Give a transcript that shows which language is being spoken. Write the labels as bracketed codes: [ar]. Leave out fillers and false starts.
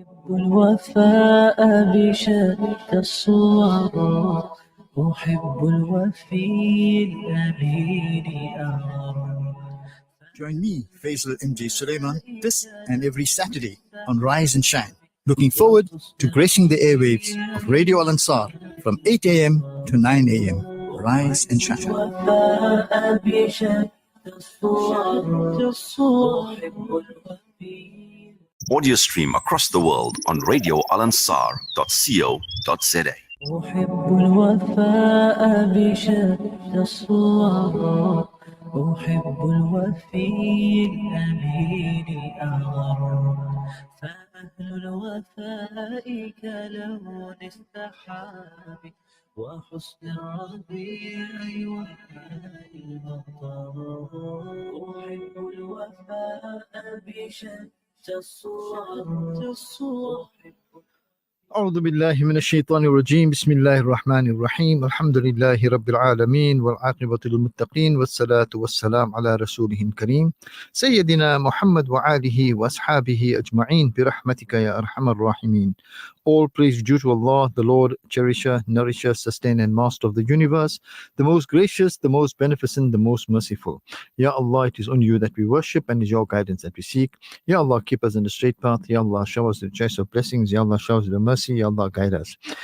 [ar] الوفاء بشتى الصور أحب الوفي الأمين أمر. [en] Join me, Faizal MJ Suleman, this and every Saturday on Rise and Shine. Looking forward to gracing the airwaves of Radio Al Ansar from 8 a.m. to 9 a.m. Rise and Shine. [ar] الوفاء بشتى الصور أحب الوفي. [en] Audio stream across the world on radioalansar.co.za. [ar] أحب الوفاء بشتى الصور أحب الوفي الأمين الأغر فأهل الوفاء كلون السحاب وحسن الربيع وماء المطر أحب الوفاء بشتى الصور أعوذ بالله من الشيطان الرجيم بسم الله الرحمن الرحيم الحمد لله رب العالمين والعاقبة للمتقين والصلاة والسلام على رسوله الكريم سيدنا محمد وآله وأصحابه أجمعين برحمتك يا أرحم الراحمين. [en] All praise due to Allah, the Lord, cherisher, nourisher, sustainer and master of the universe, the most gracious, the most beneficent, the most merciful. Ya Allah, it is on you that we worship and is your guidance that we seek. Ya Allah, keep us in the straight path. Ya Allah, show us the choice of blessings. Ya Allah, show us the mercy. Ya Allah, guide us.